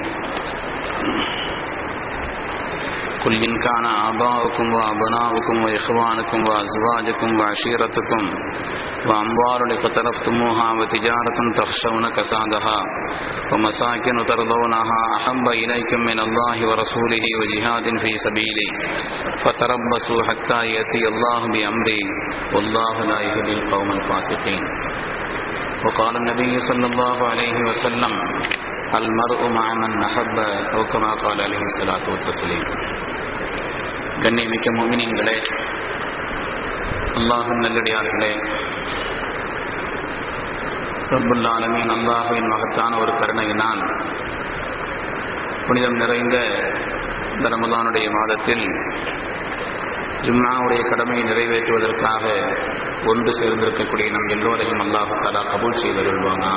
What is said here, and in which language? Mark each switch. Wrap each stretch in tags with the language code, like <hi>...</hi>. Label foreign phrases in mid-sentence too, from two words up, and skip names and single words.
<ar>قل إن كان آباؤكم وأبناؤكم وإخوانكم وأزواجكم وعشيرتكم وأموال اقترفتموها وتجارة تخشون كسادها ومساكن ترضونها أحب إليكم من الله ورسوله وجهاد في سبيله فتربصوا حتى يأتي الله بأمره والله لا يهدي القوم الفاسقين. وقال النبي صلى الله عليه وسلم: المرء مع من أحب، أو كما قال عليه الصلاة والتسليم.</ar> <ta>கண்ணியமிக்க முஃமினீன்களே, அல்லாஹ்வின் நல்லடியார்களே,</ta> <ar>رب العالمين</ar> <ta>அல்லாஹ்வின் மகத்தான ஒரு கருணையினால் புனிதம் நிறைந்த இந்த ரமலானுடைய மாதத்தில் ஜும்ஆவுடைய கடமையை நிறைவேற்றுவதற்காக ஒன்று சேர்ந்திருக்கக்கூடிய நம் எல்லோரையும்</ta> <ar>الله تعالى</ar> <ta>கபூல் செய்தருள்வானா.</ta>